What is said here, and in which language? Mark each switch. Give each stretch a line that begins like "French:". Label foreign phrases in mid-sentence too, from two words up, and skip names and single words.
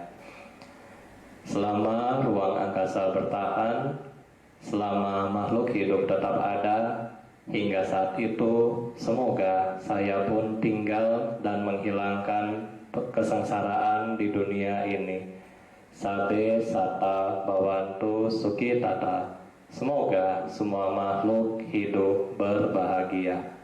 Indonesian: Selama ruang angkasa bertahan, selama makhluk hidup tetap ada, hingga saat itu semoga saya pun tinggal dan menghilangkan kesengsaraan di dunia ini.
Pali: Sabe sata bawantu sukhi tata.
Indonesian: Semoga semua makhluk hidup berbahagia.